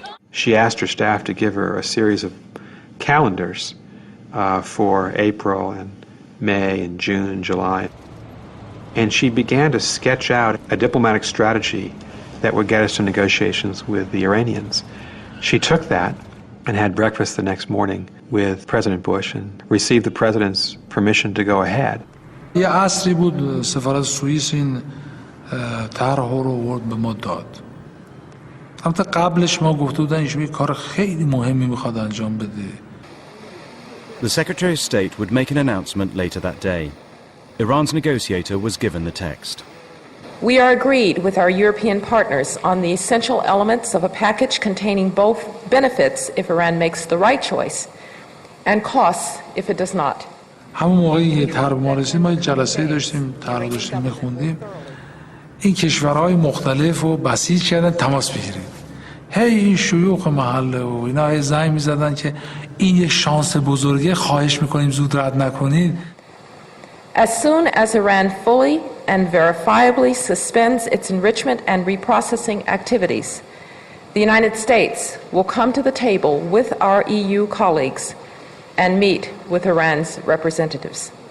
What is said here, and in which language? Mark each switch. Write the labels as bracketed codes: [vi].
[en] She asked her staff to give her a series of calendars for April and May and June and July. And she began to sketch out a diplomatic strategy that would get us to negotiations with the Iranians. She took that and had breakfast the next morning with President Bush and received the president's permission to go ahead. [fa] یه عصری بود سفارت سوئیس این طرح رو آورد به ما داد. البته قبلش ما گفته بودن ایشون یه کار خیلی مهمی میخواد انجام بده. [en] The Secretary of State would make an announcement later that day. Iran's negotiator was given the text. We are agreed with our European partners on the essential elements of a package containing both benefits if Iran makes the right choice and costs if it does not. [fa] همون موقعی که طرح ما رسید ما جلسه داشتیم طرح داشتیم میخوندیم این کشورهای مختلف رو بسیج کردن تماس بگیرید هی این شیوخ محله و اینا هی زنگ میزدن که این یه شانس بزرگه خواهش میکنیم زود رد نکنید. [en] As soon as Iran fully and verifiably suspends its enrichment and reprocessing activities, the United States will come to the table with our EU colleagues and meet with Iran's representatives.